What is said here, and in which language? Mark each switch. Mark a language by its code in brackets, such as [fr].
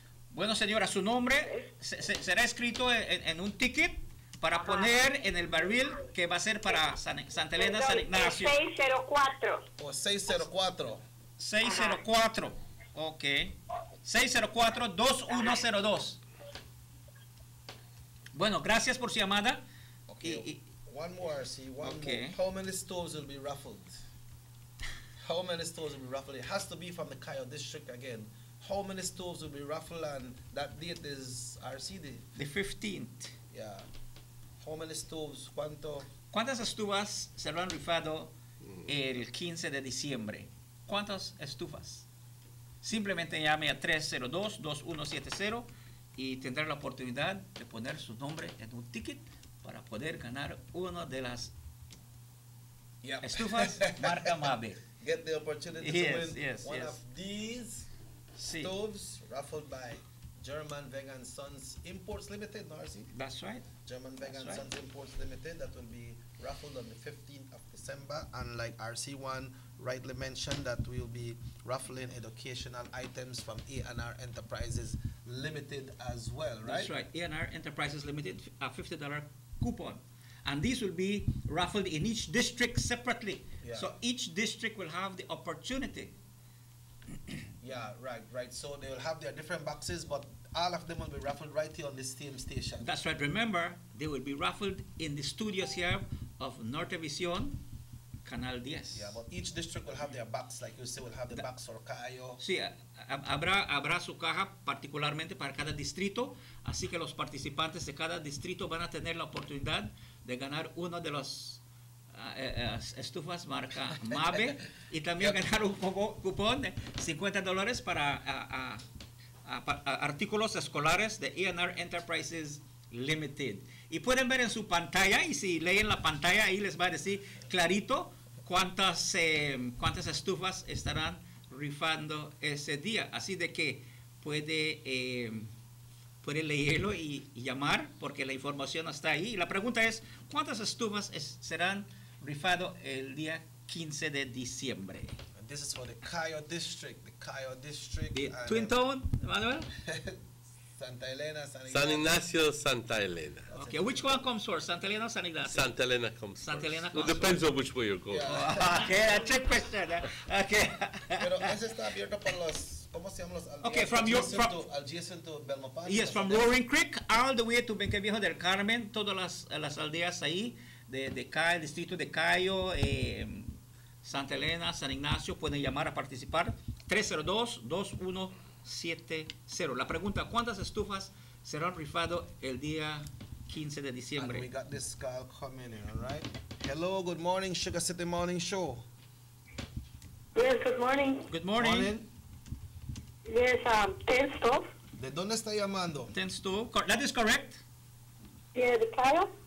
[es] Bueno, señora, su nombre será escrito en un ticket para poner en el barril que va a ser para Santa Elena, San Ignacio. 604. O 604. 604. Ok. 604-2102. Bueno, gracias por su llamada. [en] Okay. One more, see, one Okay. more. How many stores will be raffled? How many stores will be raffled? It has to be from the Cayo district again. How many stores will be raffled, and that date is RCD? The 15th. Yeah. How many stores? [es] ¿Cuántas estufas serán rifado el 15 de diciembre? ¿Cuántas estufas? Simplemente llame a 302-2170 y tendrá la oportunidad de poner su nombre en un ticket para poder ganar una de las estufas marca Mabe. [en] Get the opportunity to win one of these stoves raffled by German Vegan Sons Imports Limited, no, RC? That's right. German Vegan Sons Imports Limited, that will be raffled on the 15th of December. And like RC1 rightly mentioned, that we'll be raffling educational items from A&R Enterprises Limited as well, right? That's right. A&R Enterprises Limited, a $50 coupon. And these will be raffled in each district separately. Yeah. So each district will have the opportunity. Yeah, right. So they will have their different boxes, but all of them will be raffled right here on the same station. That's right. Remember, they will be raffled in the studios here of Nortevisión, Canal 10. Yeah, but each district will have their box, like you say, will have the box for Cayo. [es] Sí, habrá su caja particularmente para cada distrito, así que los participantes de cada distrito van a tener la oportunidad de ganar uno de los estufas marca Mabe y también ganar un cupón de $50 para artículos escolares de A&R Enterprises Limited. Y pueden ver en su pantalla, y si leen la pantalla, ahí les va a decir clarito cuántas estufas estarán rifando ese día. Así de que puede leerlo y llamar, porque la información está ahí. Y la pregunta es, ¿cuántas estufas serán rifado el día 15 de diciembre? [en] And this is for the Cayo district. The Twin Town, Manuel? Santa Elena, San Ignacio, Santa Elena. Okay, which one comes first, Santa Elena or San Ignacio? Santa Elena comes Santa Elena first. comes It depends on which way you're going. Okay, a trick question. Okay. [es] Pero ese está abierto para los, ¿cómo se llaman los aldeas? [en] Okay, adjacent to Belmopan. Yes, from Roaring Creek all the way to [es] Benqueviejo del Carmen, todas las aldeas ahí de Cayo, el distrito de Cayo, Santa Elena, San Ignacio, pueden llamar a participar. 302-2170. La pregunta, ¿cuántas estufas serán rifadas el día 15 de diciembre? [en] And we got this call coming in, all right? Hello, good morning, Sugar City Morning Show. Yes, good morning. Good morning. Yes, 10 stove. [es] ¿De dónde está llamando? [en] 10 stove. That is correct. Yeah, the Cayo.